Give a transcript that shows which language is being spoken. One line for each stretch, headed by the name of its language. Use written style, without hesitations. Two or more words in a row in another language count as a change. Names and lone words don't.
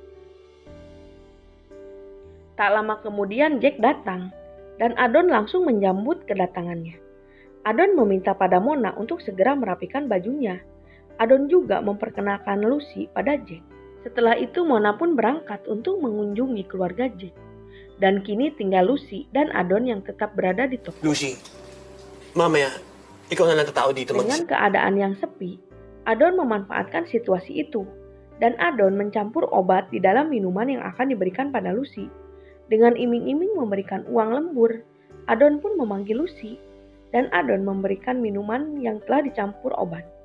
Indonesian: Tak lama kemudian Jack datang dan Adon langsung menyambut kedatangannya. Adon meminta pada Mona untuk segera merapikan bajunya. Adon juga memperkenalkan Lucy pada Jack. Setelah itu Mona pun berangkat untuk mengunjungi keluarga Jack. Dan kini tinggal Lucy dan Adon yang tetap berada di toko.
Filipino: Lucy, mamaya, ikaw na lang tatao dito.
Indonesian: Dengan keadaan yang sepi, Adon memanfaatkan situasi itu. Dan Adon mencampur obat di dalam minuman yang akan diberikan pada Lucy. Dengan iming-iming memberikan uang lembur, Adon pun memanggil Lucy. Dan Adon memberikan minuman yang telah dicampur obat.